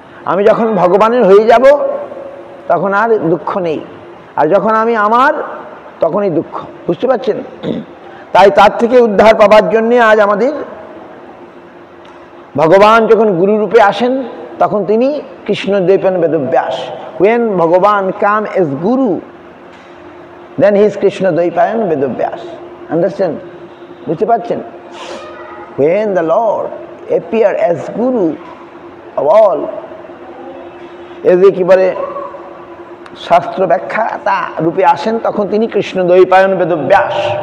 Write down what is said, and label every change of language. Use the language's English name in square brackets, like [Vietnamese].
[Bangla] আমি যখন ভগবানের হয়ে যাব তখন আর দুঃখ নেই, আর যখন আমি আমার তখনই দুঃখ। বুঝতে পারছেন? তাই তার থেকে উদ্ধার পাবার জন্যে আজ আমাদের ভগবান যখন গুরুরূপে আসেন তখন তিনি Krishnadvaipayana Vedvyas. [English] When Bhagavan come as Guru, then he is Krishnadvaipayan Vedavyas. Understand? [Bangla] বুঝতে পারছেন? [English] When the Lord appear as Guru of all, [Bangla] এদের কি বলে শাস্ত্র ব্যাখ্যাতা রূপে আসেন, তখন তিনি কৃষ্ণদ্বৈপায়ন বেদব্যাস।